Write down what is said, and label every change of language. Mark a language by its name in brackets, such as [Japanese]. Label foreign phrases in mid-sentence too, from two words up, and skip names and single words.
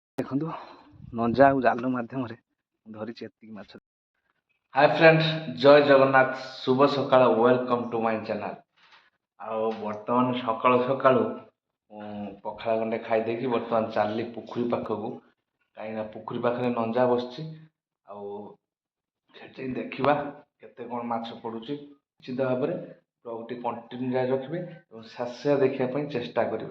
[Odia] ଦେଖନ୍ତୁ ନଞ୍ଜା ଆଉ ଜାଲ ମାଧ୍ୟମରେ ଧରିଛି ଏତିକି ମାଛ। [English] Hi friends, [Odia] ଜୟ ଜଗନ୍ନାଥ। ଶୁଭ ସକାଳ, [English] welcome to my channel. [Odia] ଆଉ ବର୍ତ୍ତମାନ ସକାଳୁ ସକାଳୁ ପଖାଳ ଗଣ୍ଡେ ଖାଇଦେଇକି ବର୍ତ୍ତମାନ ଚାଲିଲି ପୋଖରୀ ପାଖକୁ। କାହିଁକିନା ପୋଖରୀ ପାଖରେ ନଞ୍ଜା ବସିଛି। ଆଉ ସେଠି ଦେଖିବା କେତେ କ'ଣ ମାଛ ପଡ଼ୁଛି। ନିଶ୍ଚିତ ଭାବରେ ବ୍ଲଗ୍ଟି କଣ୍ଟିନ୍ୟୁ ଜାରି ରଖିବେ ଏବଂ ଶେଷ ଦେଖିବା ପାଇଁ ଚେଷ୍ଟା କରିବେ।